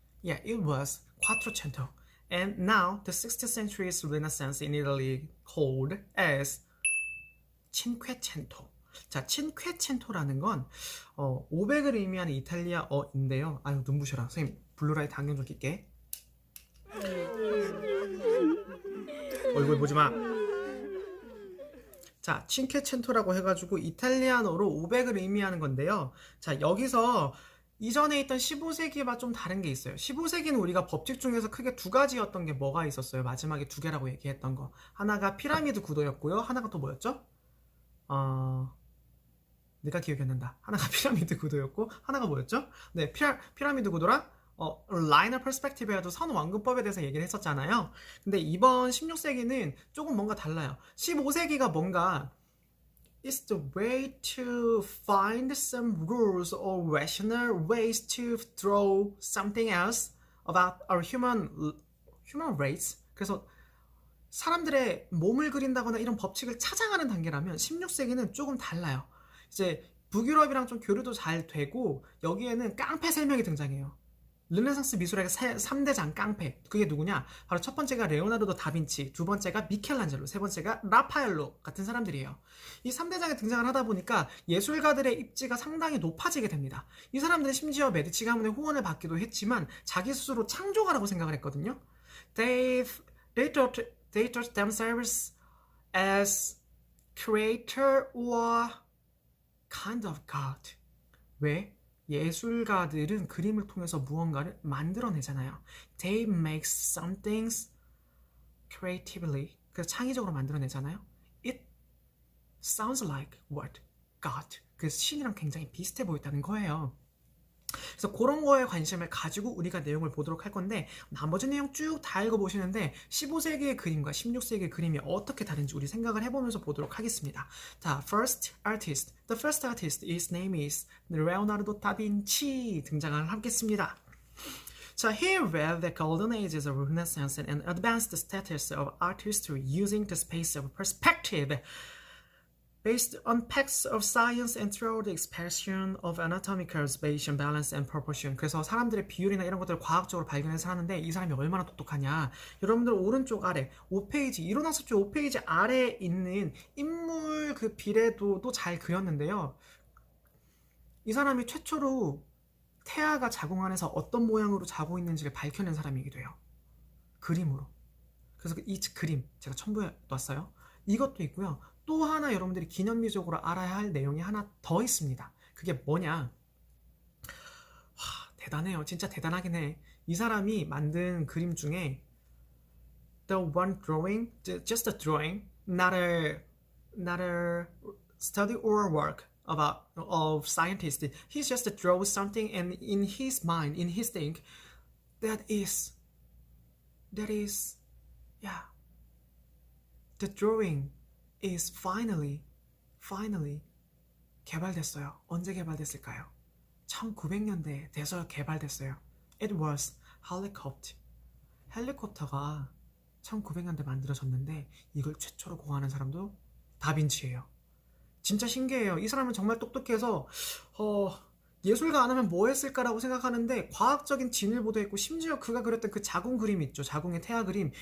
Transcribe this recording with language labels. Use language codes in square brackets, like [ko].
[en] Yeah, it was Quattrocento. And now the 16th century's Renaissance in Italy called as Cinquecento. [ko] 자, 친쾌첸토라는 건 500을 의미하는 이탈리아어인데요. 아유, 눈부셔라. 선생님, 블루라이트 안경 좀 낄게. 얼굴 보지 마. 자, 친쾌첸토라고 해가지고 이탈리아어로 500을 의미하는 건데요. 자, 여기서 이전에 있던 15세기와 좀 다른 게 있어요. 15세기는 우리가 법칙 중에서 크게 두 가지였던 게 뭐가 있었어요? 마지막에 두 개라고 얘기했던 거. 하나가 피라미드 구도였고요. 하나가 또 뭐였죠? 내가 기억이 안 난다. 하나가 피라미드 구도였고 하나가 뭐였죠? 네, 피라미드 구도랑 라이너 퍼스펙티브에도 선왕근법에 대해서 얘기를 했었잖아요. 근데 이번 16세기는 조금 뭔가 달라요. 15세기가 뭔가 [en] It's the way to find some rules or rational ways to throw something else about our human race. [ko] 그래서 사람들의 몸을 그린다거나 이런 법칙을 찾아가는 단계라면 16세기는 조금 달라요. 이제 북유럽이랑 좀 교류도 잘 되고 여기에는 깡패 3명이 등장해요. 르네상스 미술학의 3대장 깡패. 그게 누구냐? 바로 첫 번째가 레오나르도 다빈치, 두 번째가 미켈란젤로, 세 번째가 라파엘로 같은 사람들이에요. 이 3대장이 등장을 하다 보니까 예술가들의 입지가 상당히 높아지게 됩니다. 이 사람들은 심지어 메디치 가문의 후원을 받기도 했지만 자기 스스로 창조가라고 생각을 했거든요. [en] They thought themselves as creator or kind of God. [ko] 왜? 예술가들은 그림을 통해서 무언가를 만들어내잖아요. [en] They make some things creatively. [ko] 그래서 창의적으로 만들어내잖아요. [en] It sounds like what? God. [ko] 그래서 신이랑 굉장히 비슷해 보였다는 거예요. 그래서 그런 거에 관심을 가지고 우리가 내용을 보도록 할 건데, 나머지 내용 쭉 다 읽어보시는데 15세기의 그림과 16세기의 그림이 어떻게 다른지 우리 생각을 해보면서 보도록 하겠습니다. [en] 자, first artist. The first artist, his name is Leonardo da Vinci [ko] 등장을 하겠습니다. [en] 자, he read the golden ages of Renaissance and advanced the status of art history using the space of perspective. Based on facts of science and through the expression of anatomical observation, balance and proportion. [ko] 그래서 사람들의 비율이나 이런 것들을 과학적으로 발견해서 하는데 이 사람이 얼마나 똑똑하냐. 여러분들 오른쪽 아래 5페이지, 이론학습지 5페이지 아래에 있는 인물 그 비례도도 잘 그렸는데요. 이 사람이 최초로 태아가 자궁 안에서 어떤 모양으로 자고 있는지를 밝혀낸 사람이기도 해요. 그림으로. 그래서 이 그림 제가 첨부해 놨어요. 이것도 있고요. 또 하나 여러분들이 기념비적으로 알아야 할 내용이 하나 더 있습니다. 그게 뭐냐? 와, 대단해요. 진짜 대단하긴 해. 이 사람이 만든 그림 중에 [en] the one drawing, just a drawing, not a study or work of scientist. He just draws something and in his mind, in his think, that is, yeah, the drawing is finally [ko] 개발됐어요. 언제 개발됐을까요? 1900년대에 돼서 개발됐어요. [en] It was helicopter. [ko] 헬리콥터가 1900년대 만들어졌는데 이걸 최초로 공하는 사람도 다빈치예요. 진짜 신기해요. 이 사람은 정말 똑똑해서 예술가 안 하면 뭐 했을까라고 생각하는데 과학적인 진일보도 했고 심지어 그가 그렸던 그 자궁 그림 있죠. 자궁의 태아 그림.